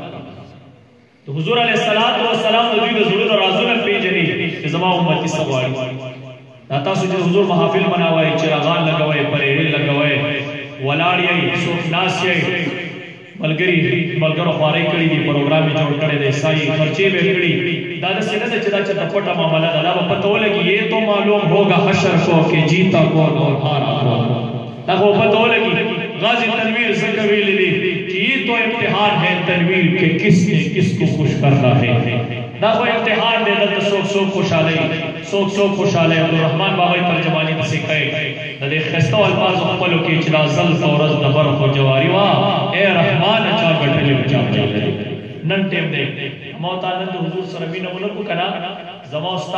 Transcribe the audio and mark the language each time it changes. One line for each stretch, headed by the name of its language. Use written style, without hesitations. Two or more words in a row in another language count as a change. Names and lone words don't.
Pashto: د حضور
Arabic: علیه الصلاۃ والسلام
Pashto: د دوی د زړونو رازونه پیژني چې زما امتی څه غواړي دا تاسو چې حضور محافل مناوئ چراغان لګوئ پریړې لګوئ ولاړ یې څوک ناست یې ملګرو خوارۍ کړي دي پروګرام یې جوړ کړی دی سایي خرچې به کړي دا داسې نه ده چې دا چېرته پټه معامله ده دا به پته ولګي
Urdu: یہ تو معلوم ہوگا حشر کو کہ جیتا کون اور ہارا کون
Pashto: دا خو پته ولګي غازی تنویر ځکه ویلي دي چې
Urdu: یہ تو امتحان ہے تنویر کہ کس نے کس کو خوش کرنا ہے
Pashto: دا خو امتحان دی دلته څوک څوک خوشحاله څوک څوک خوشحاله عبدالرحمن بابا ترجمانی پسې کوي د دې ښایسته الفاظو خپلو کې چې دا زلف او رز د برخو جواري وا اے رحمان چا ګټلې چا ګټلې نن ټیم دی ما ته نن د حضور سره مینه ونکړو کنه زما ستا